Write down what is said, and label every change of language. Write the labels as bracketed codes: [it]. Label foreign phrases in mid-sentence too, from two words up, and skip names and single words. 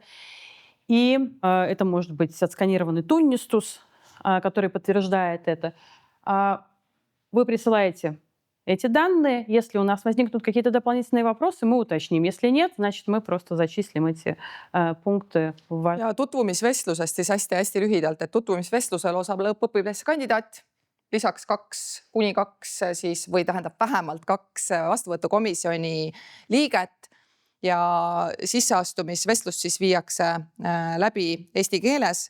[ru] И это может быть отсканированный туннистус, который подтверждает это. Вы присылаете эти данные. Если у нас возникнут какие-то дополнительные вопросы, мы уточним. Если нет, значит, мы просто зачислим эти пункты в ваш... [et] Ja tutvumisvestlusest siis hästi-hästi lühidalt, et tutvumisvestlusel osaleb õpilase kandidaat, lisaks 2 kuni 2 siis, või tähendab vähemalt 2 vastuvõtukomisjoni liiget ja sisseastumisvestlus siis viiakse läbi eesti keeles.